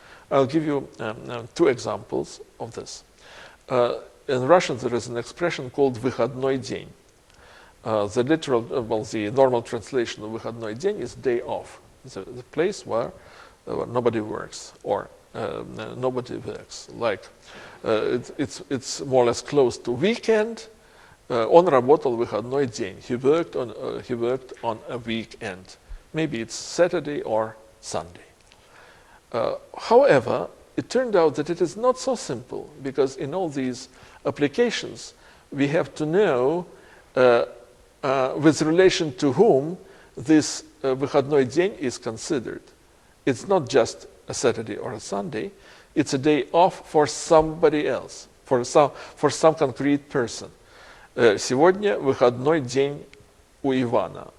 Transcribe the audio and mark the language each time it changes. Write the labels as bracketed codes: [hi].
[en] I'll give you two examples of this. In Russian, there is an expression called «выходной день». The normal translation of «выходной день» is day off, the place where nobody works or nobody works. Like it's more or less close to weekend. [ru] Он работал выходной день. [en] He worked on a weekend. Maybe it's Saturday or Sunday. However, it turned out that it is not so simple, because in all these applications we have to know with relation to whom this выходной день is considered. It's not just a Saturday or a Sunday, it's a day off for somebody else, for some concrete person. [ru] Сегодня выходной день у Ивана.